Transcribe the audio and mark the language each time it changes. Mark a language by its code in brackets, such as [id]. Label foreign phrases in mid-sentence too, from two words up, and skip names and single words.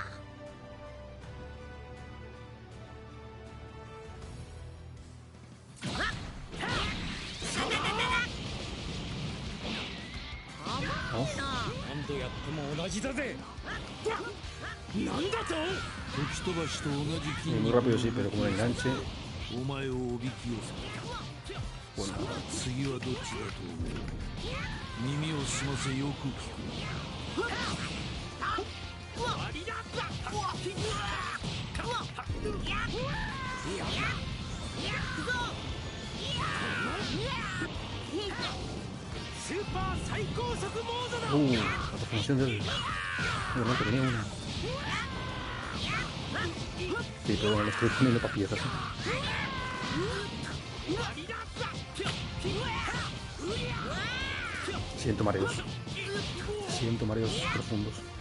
[ja] 何度やっても同じだぜ。なんだと？時飛ばしと同じ筋 [es] Muy [ja] 肉 [es] rápido sí, pero como el enganche. [ja] お前をおびき寄せた。さあ次はどっちだと思う？耳を澄ませよく聞く。スーパー最高速モードだ。 [es] La transformación del... Bueno, que tenía una... Sí, pero bueno, lo estoy poniendo para piezas. Siento mareos. Siento mareos profundos.